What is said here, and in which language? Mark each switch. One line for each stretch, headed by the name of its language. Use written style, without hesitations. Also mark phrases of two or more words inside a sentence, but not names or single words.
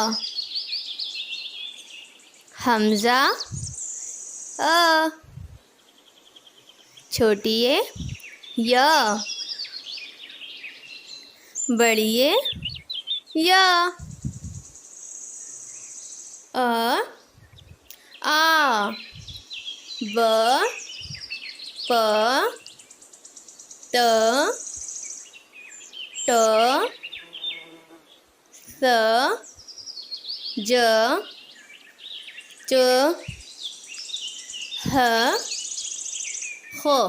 Urdu: حمزہ ا چھوٹی ے یا بڑی ے یا آ ب پ ت ٹ ث ج چ ح خ